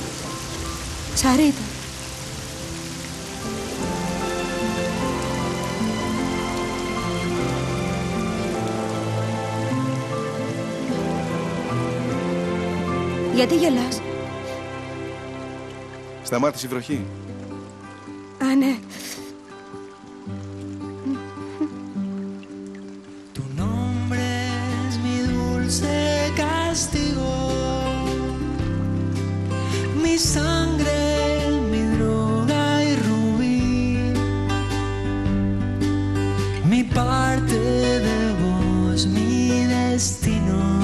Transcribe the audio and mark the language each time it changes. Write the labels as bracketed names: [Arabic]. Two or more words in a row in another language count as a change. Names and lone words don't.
[Greek] Σαρίτα. Γιατί γελάς? Σταμάτησε η βροχή. Α, ναι. [Spanish] Mi sangre, mi droga y rubí, mi parte de vos, mi destino.